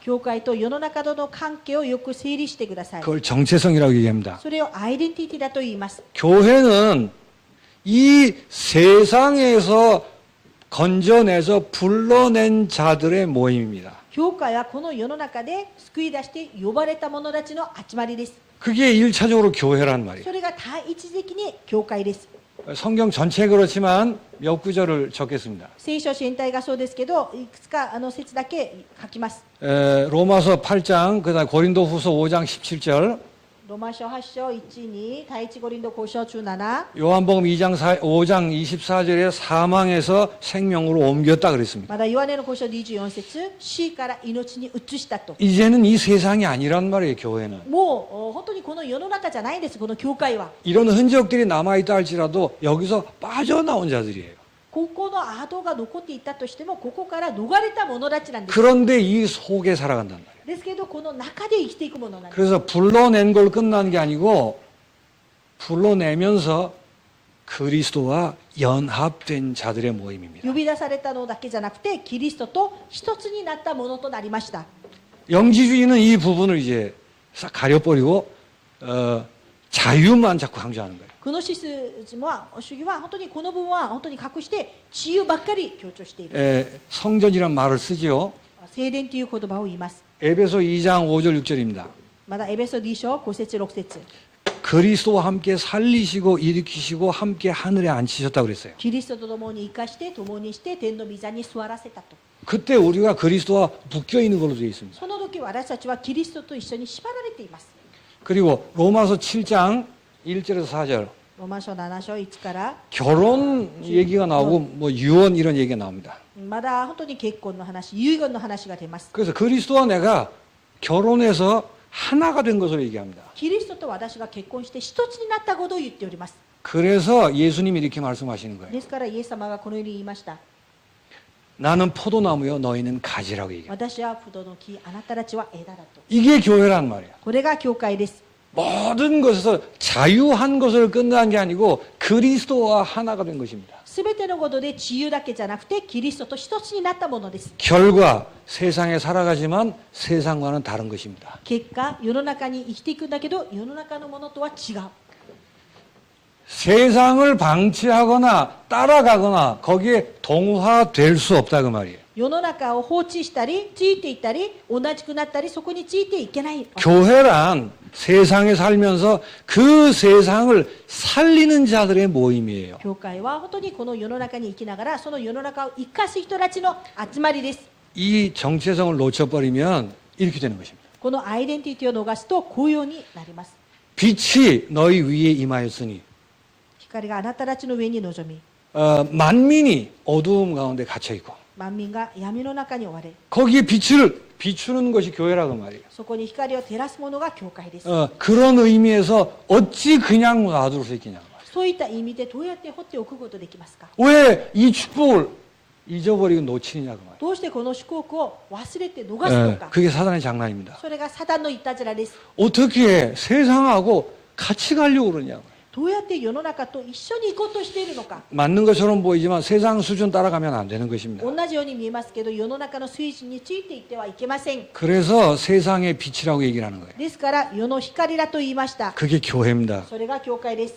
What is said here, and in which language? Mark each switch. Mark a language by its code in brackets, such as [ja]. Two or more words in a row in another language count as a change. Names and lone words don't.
[ja] 教会と世の中との関係をよく整理してください。 [ko] 그걸 정체성이라고 얘기합니다. [ja] それをアイデンティティだと言います。 [ko] 교회는 이 세상에서 건져내서 불러낸 자들의 모임입니다. [ja] 教会はこの世の中で救い出して呼ばれた者たちの集まりです。 [ko] 그게 1차적으로 교회란 말이에요. [ja] それが第一的に教会です。 [ko] 성경 전체 그렇지만 몇 구절을 적겠습니다. [ja] 聖書全体がそうですけど、いくつか節だけ書きます。 [ko] 로마서 8장, 그다음 고린도후서 5장 17절, [ja] ロマ書8章1、2、第一コリント5章17、 [ko] 요한복음 5장 24절에 사망에서 생명으로 옮겼다 그랬습니다. [ja] まだヨハネの5章24節、死から命に移したと。 [ko] 이제는 이 세상이 아니란 말이에요, 교회는. [ja] もう本当にこの世の中じゃないんです、この教会は。 [ko] 이런 흔적들이 남아있다 할지라도 여기서 빠져나온 자들이에요. [ja] ここの跡が残っていたとしても、ここから逃れた者たちなんです。 [ko] 그런데 이 속에 살아간단 말이에요. [ja] ですけど、この中で生きていくものなんです。 [ko] 그래서 불러낸 걸 끝난 게 아니고 불러내면서 그리스도와 연합된 자들의 모임입니다. [ja] 呼び出されたのだけじゃなくて、キリストと一つになったものとなりました。 [ko] 영지주의는 이 부분을 이제 싹 가려버리고 자유만 자꾸 강조하는 거예요. [ja] この主義は本当にこの部分は本当に隠して自由ばっかり強調している。 [ko] 성전이란 말을 쓰지요. [ja] 聖殿という言葉を言います。 [ko] 에베소 2장 5절 6절입니다. [ja] まだエベソ2章5節6節。 [ko] 그리스도와 함께 살리시고 일으키시고 함께 하늘에 앉히셨다고 그랬어요. [ja] キリストと共に生かして共にして天の御座に座らせたと。 [ko] 그때 우리가 그리스도와 묶여 있는 걸로 되어 있습니다. [ja] その時私たちはキリストと一緒に縛られています。 [ko] 그리고 로마서 7장 1절에서 4절 [ja] ローマ書7章1から [ko] 결혼 얘기가 나오고 뭐 유언 이런 얘기가 나옵니다. [ja] まだ本当に結婚の話、遺言の話が出ます。 [ko] 그래서 그리스도와 내가 결혼해서 하나가 된 것으로 얘기합니다. [ja] キリストと私が結婚して一つになったことを言っております。 [ko] 그래서 예수님이 이렇게 말씀하시는 거예요. [ja] ですからイエス様がこのように言いました。 [ko] 나는 포도나무요 너희는 가지라고 얘기해요. [ja] 私は葡萄の木、あなたたちは枝だと。 [ko] 이게 교회란 말이에요. [ja] これが教会です。 [ko] 모든 것에서 자유한 것을 끝난 게 아니고 그리스도와 하나가 된 것입니다. [ja] すべてのことで自由だけじゃなくてキリストと一つになったものです。 [ko] 결과 세상에 살아가지만 세상과는 다른 것입니다. [ja] 結果、世の中に生きていくんだけど、世の中のものとは違う。 [ko] 세상을 방치하거나 따라가거나 거기에 동화될 수 없다 그 말이에요. [ja] 世の中を放置したり、ついていったり、同じくなったり、そこについていけない。 [ko] 교회란 세상에 살면서 그 세상을 살리는 자들의 모임이에요. [ja] 教会は本当にこの世の中に生きながら、その世の中を生かす人たちの集まりです。 [ko] 이 정체성을 놓쳐버리면 이렇게 되는 것입니다. [ja] このアイデンティティを逃すとこうようになります。 [ko] 빛이 너희 위에 임하였으니 [ja] 光があなたたちの上に臨み、 [ko] 만민이 어두움 가운데 갇혀 있고 [ja] 万民が闇の中に追われ、 [ko] 거기에 빛을 비추는 것이 교회라고 말이에요. [ja] そこに光を照らすものが教会です。 [ko] 그런 의미에서 어찌 그냥 놔둘 수 있겠냐고 말이에요. [ja] そういった意味でどうやって放っておくことできますか？ [ko] 왜 이 축복을 잊어버리고 놓치느냐고 말이에요. [ja] どうしてこの祝福を忘れて逃すのか？ [ko] 그게 사단의 장난입니다. [ja] それがサタンのいたずらです。 [ko] 어떻게 세상하고 같이 가려고 그러냐고. [ja] どうやって世の中と一緒に行こうとしているのか？ [ko] 맞는 것처럼 보이지만 세상 수준 따라가면 안 되는 것입니다. [ja] 同じように見えますけど、世の中の水準についていってはいけません。 [ko] 그래서 세상의 빛이라고 얘기를 하는 거예요. [ja] ですから世の光だと言いました。 [ko] 그게 교회입니다. [ja] それが教会です。